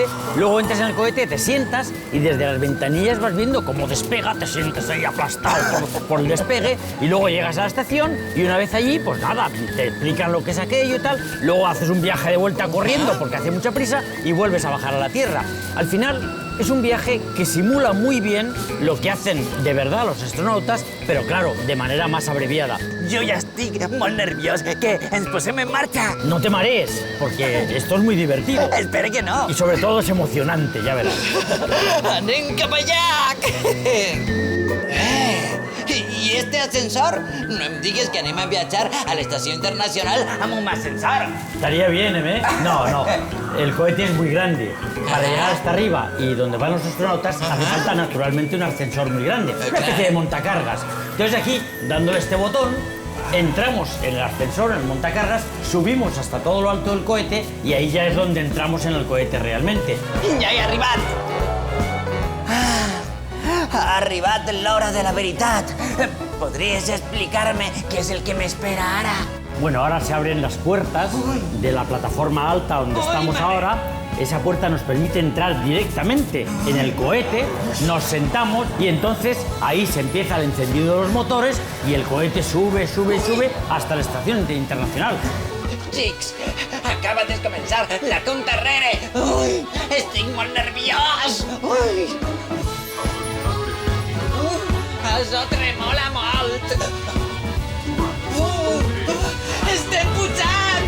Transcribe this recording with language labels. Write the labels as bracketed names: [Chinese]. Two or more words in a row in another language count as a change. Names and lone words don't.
[Spanish] Luego entras en el cohete, te sientas y desde las ventanillas vas viendo cómo despega, te sientes ahí aplastado por el despegue y luego llegas a la estación y una vez allí, pues nada, te explican lo que es aquello y tal. Luego haces un viaje de vuelta corriendo porque hace mucha prisa y vuelves a bajar a la Tierra. Al final es un viaje que simula muy bien lo que hacen de verdad los astronautas, pero claro, de manera más abreviada. [Catalan] Jo ja estic molt nerviós, que ens posem en marxa. [Spanish] No te marees, porque esto es muy divertido. Espero que no. Y sobre todo es emocionante, ya verás. [Catalan] Anem cap allà! I este ascensor? No em digues que anem a viatjar a l'estació internacional amb un ascensor. [Spanish] Estaría bien, ¿eh? No. El cohete es muy grande. Para llegar hasta arriba y donde van los astronautas hace falta naturalmente un ascensor muy grande. Una especie de montacargas. Entonces aquí, dándole este botón, entramos en el ascensor, en el montacargas, subimos hasta todo lo alto del cohete y ahí ya es donde entramos en el cohete realmente. [Catalan] Ja he arribat. Ha arribat l'hora de la veritat. ¿Podries explicar-me què és el que m'espera ara? [Spanish] Bueno, ahora se abren las puertas de la plataforma alta donde estamos ahora. Esa puerta nos permite entrar directamente en el cohete, nos sentamos y entonces ahí se empieza el encendido de los motores y el cohete sube hasta la estación internacional. [Catalan] Xics, acaba de començar la compta enrere. Ui, estic molt nerviós. Ui. Això tremola molt. Estem pujant.